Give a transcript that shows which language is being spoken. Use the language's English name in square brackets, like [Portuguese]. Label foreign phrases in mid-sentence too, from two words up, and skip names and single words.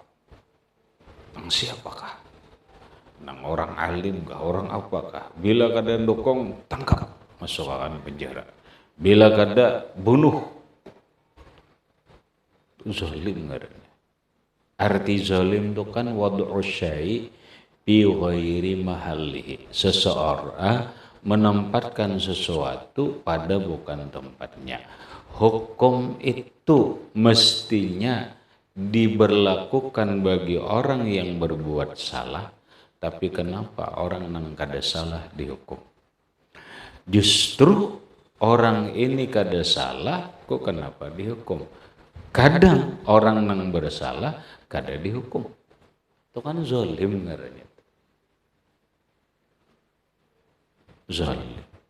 [Banjar] Nang siapakah? Nang orang alim kah? Orang apakah? Bila kada dokong, tangkap, masukkan penjara. Bila kada bunuh, zalim ngaranya. [Indonesian] Arti zalim itu kan [Arabic] وضع الشيء في غير محله. [Indonesian] Seseorang menempatkan sesuatu pada bukan tempatnya. Hukum itu mestinya diberlakukan bagi orang yang berbuat salah, [Banjar] tapi kenapa orang nang kada salah dihukum? Justru orang ini kada salah, kok kenapa dihukum? Kadang orang nang bersalah kada dihukum. Itu kan zalim ngaranya. Zalim.